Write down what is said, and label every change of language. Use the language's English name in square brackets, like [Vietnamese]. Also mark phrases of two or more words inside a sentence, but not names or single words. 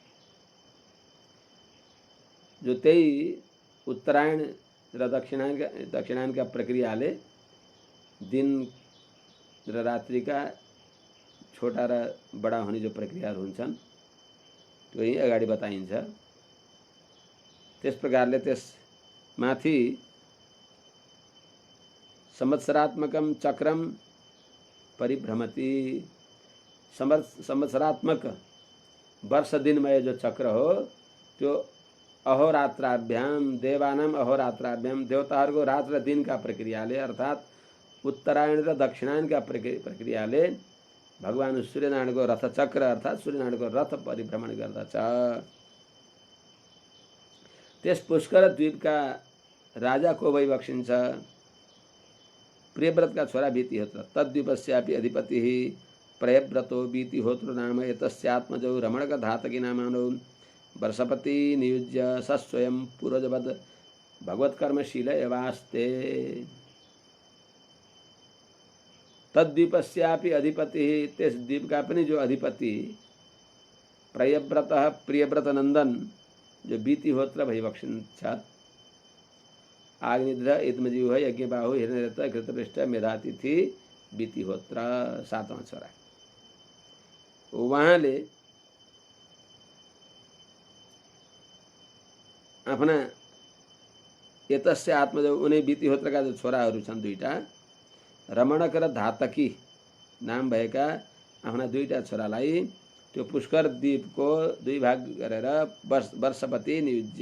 [Nepali] जो त्यही उत्तरायण र दक्षिणायनका प्रक्रियाले दिन र रात्रिका छोटा र बडा हुने जो प्रक्रियाहरू हुन्छन् त्यो यही अगाडि बताइन्छ। त्यस प्रकारले त्यसमाथि [Sanskrit] संवत्सरात्मकम चक्रम परिभ्रमति, [Nepali] संवत्सरात्मक वर्ष दिनमय जो चक्र हो त्यो [Sanskrit] अहोरात्राभ्याम देवानाम अहोरात्राभ्याम [Nepali] देवताहरूको रात र दिनका प्रक्रियाले अर्थात् उत्तरायण र दक्षिणायनका प्रक्रियाले भगवान सूर्यनारायणको रथचक्र अर्थात् सूर्यनारायणको रथ परिभ्रमण गर्दछ। त्यस पुष्कर द्वीपका राजा को भई बक्सिन्छ? प्रियव्रतका छोरा वीतिहोत्र। [Sanskrit] तद्वीपस्यापि अधिपतिः प्रियव्रतो वीतिहोत्रो नाम एतस्यात्मजौ रमणक धातकी नामानो वर्षपति नियुज्य स स्वयं पूर्वजवद भगवत्कर्मशील एवास्ते। तद्वीपस्यापि अधिपतिः [Nepali] त्यस द्वीपका पनि जो अधिपति प्रियव्रतः प्रियव्रत नन्दन जो वीतिहोत्र भई बक्सिन्छ। आग्निद्र इदमजीव यज्ञबाहु हिरण्यरथ घृतपृष्ठ मेधातिथि वीतिहोत्र 7वां छोरा। उहाँले आफ्ना [Sanskrit] यतस्य आत्मजौ [Nepali] उनी वीतिहोत्रका जो छोराहरू छन् दुईटा रमणक र धातकी नाम भएका आफ्ना दुईटा छोरालाई त्यो पुष्कर द्वीपको दुई भाग गरेर [Sanskrit] वर्षपति नियुज्य।